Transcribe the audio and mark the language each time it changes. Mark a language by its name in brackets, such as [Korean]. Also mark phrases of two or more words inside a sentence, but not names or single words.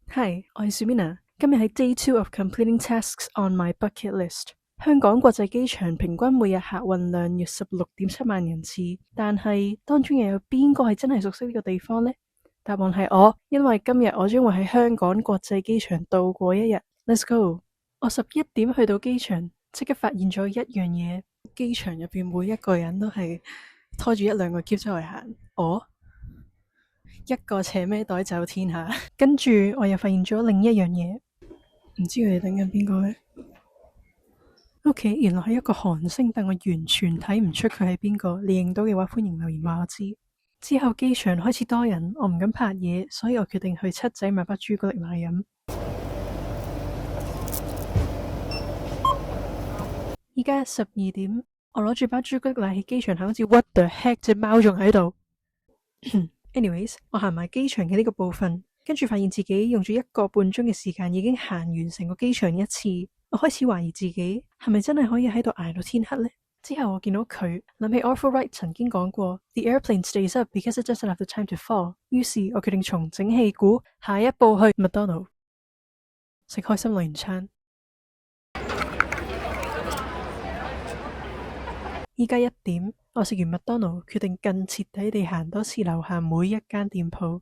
[Cantonese] Hi，我係 Sumina，今日係 [English] Day 2 of completing tasks on my bucket list。 [Cantonese] 香港國際機場平均每日客運量約16.7萬人次，但係當中又有邊個係真係熟悉呢個地方呢？答案係我，因為今日我將會喺香港國際機場度過一日。 [English] Let's go！ [Cantonese] 我11點去到機場，即刻發現咗一樣嘢，機場入邊每一個人都係拖住一兩個篋出嚟行。一個扯孭袋走天下，跟住我又發現咗另一樣嘢，唔知佢哋等緊邊個呢？OK，原來係一個韓星，但我完全睇唔出佢係邊個。你認到嘅話，歡迎留言話我知。之後機場開始多人，我唔敢拍嘢，所以我決定去七仔買包朱古力奶飲。依家12點，我攞住包朱古力奶喺機場行，好似 [English] What the heck， [Cantonese] 隻貓仲喺度。Anyways，我行埋機場嘅呢個部分，跟住發現自己用咗1個半鐘嘅時間已經行完成個機場一次。我開始懷疑自己係咪真係可以喺度捱到天黑呢？之後我見到佢，諗起 Arthur Wright 曾經講過 [English] The airplane stays up because it doesn't have the time to fall。 [Cantonese] 於是我決定重整戲鼓，下一步去麥當勞食開心樂園餐。依家1點，我食完麥當勞，決定更徹底地行多次樓下每一間店鋪。